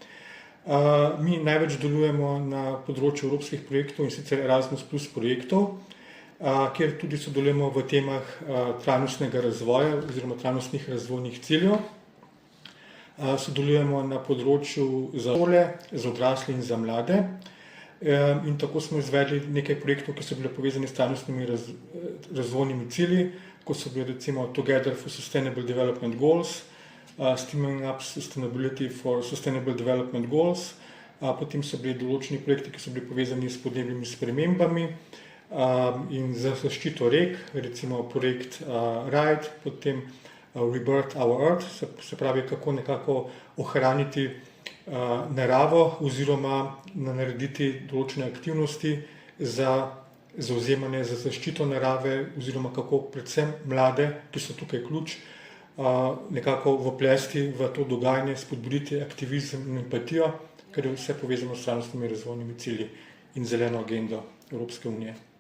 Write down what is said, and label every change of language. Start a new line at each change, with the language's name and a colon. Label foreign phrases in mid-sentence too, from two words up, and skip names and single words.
Slovenian: Mi največ delujemo na področju evropskih projektov, in sicer Erasmus Plus projektov, kjer tudi sodelujemo v temah trajnostnega razvoja oziroma trajnostnih razvojnih ciljev. Sodelujemo na področju za šole, za odrasle in za mlade. In tako smo izvedli nekaj projektov, ki so bili povezani s trajnostnimi razvojnimi cilji, kot so bili recimo Together for Sustainable Development Goals, Steaming Up Sustainability for Sustainable Development Goals. Potem so bili določeni projekti, ki so bili povezani s podnebnimi spremembami in za zaščito rek, recimo projekt RIDE, potem Rebirth Our Earth, se pravi, kako nekako ohraniti naravo oziroma narediti določene aktivnosti za zavzemanje za zaščito narave oziroma kako predvsem mlade, ki so tukaj ključ, nekako vplesti v to dogajanje, spodbuditi aktivizem in empatijo, ker je vse povezano s trajnostnimi razvojnimi cilji in zeleno agendo Evropske unije.